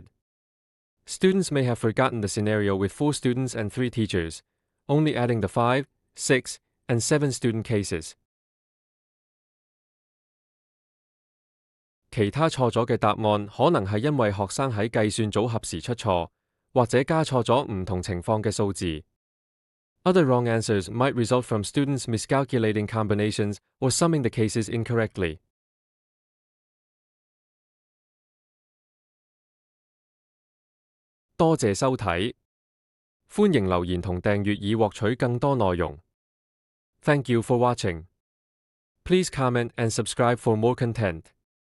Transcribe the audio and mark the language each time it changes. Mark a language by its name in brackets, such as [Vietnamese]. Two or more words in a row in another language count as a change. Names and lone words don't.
[English] Students may have forgotten the scenario with 4 students and 3 teachers, only adding the 5, 6, and 7 student cases. [Cantonese] 其他錯咗嘅答案可能係因為學生喺計算組合時出錯，或者加錯咗唔同情況嘅數字。 [English] Other wrong answers might result from students miscalculating combinations or summing the cases incorrectly. [Cantonese] 多謝收睇，歡迎留言同訂閱以獲取更多內容。 [English] Thank you for watching. Please comment and subscribe for more content.